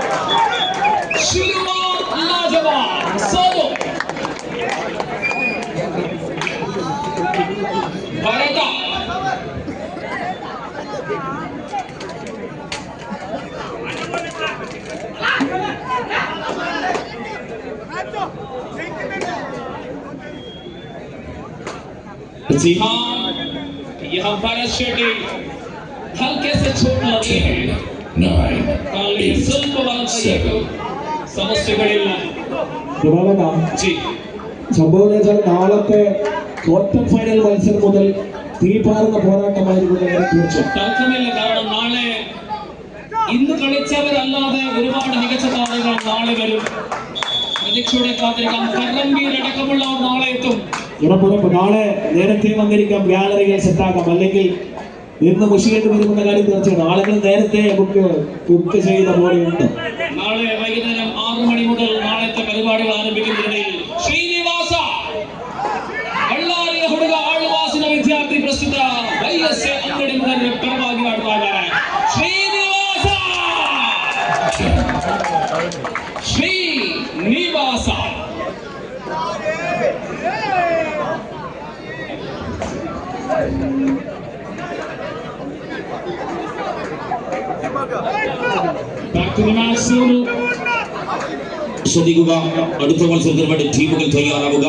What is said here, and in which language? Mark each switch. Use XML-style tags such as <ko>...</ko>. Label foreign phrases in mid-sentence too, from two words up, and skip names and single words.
<hi>शुरुआत लाजवाब सोनू भारता जी हाँ, यहाँ भारत शेट्टी हल्के से चोट लगी है, 9, काले 8,</hi> <kn>ಸ್ವಲ್ಪ ಬಲಕ್ಕೆ 7, ಸಮಸ್ಯೆಗಳಿಲ್ಲ ജി.</kn> <ml>സംഭവം എന്ന് വെച്ചാൽ നാളത്തെ ക്വാർട്ടർ ഫൈനൽ മത്സരം മുതൽ തീപാറുന്ന പോരാട്ടമായിരിക്കും തീർച്ചയായും. തർക്കമില്ല, കാരണം നാളെ ഇന്ന് കളിച്ചവരല്ലാതെ ഒരുപാട് മികച്ച താരങ്ങൾ നാളെ വരും. പ്രതീക്ഷയോടെ കാത്തിരിക്കാം. കർണംബീർ അടക്കമുള്ളവർ നാളെ എത്തും. ഉറപ്പുറപ്പ് നാളെ നേരത്തെ വന്നിരിക്കാം, ഗാലറികൾ സെറ്റാക്കാം. അല്ലെങ്കിൽ ഇന്ന് മുഷിയേണ്ടി വരുമെന്ന കാര്യം തീർച്ചയാണ്. ആളുകൾ നേരത്തെ ബുക്ക് ചെയ്ത പോലെയുണ്ട്. നാളെ വൈകുന്നേരം 6 മണി മുതൽ നാളത്തെ പരിപാടികൾ ആരംഭിക്കുന്നതിനിടയിൽ ശ്രീനിവാസ</ml> <kn>ಬಳ್ಳಾರಿಯ ಹುಡುಗ ಆಳ್ವಾಸಿನ ವಿದ್ಯಾರ್ಥಿ ಪ್ರಸ್ತುತ ವೈಎಸ್ಎ ಅಂಗಡಿ ಮುಖಂಡರ ಪರವಾಗಿ ಆಡ್ತಾ ಇದ್ದಾರೆ.</kn> <en>ಶ್ರೀನಿವಾಸ ಶ್ರೀನಿವಾಸ back to the match സോനു.</en> <ml>ശ്രദ്ധിക്കുക, അടുത്ത മത്സരത്തിന് വേണ്ടി ടീമുകൾ തയ്യാറാവുക.</ml>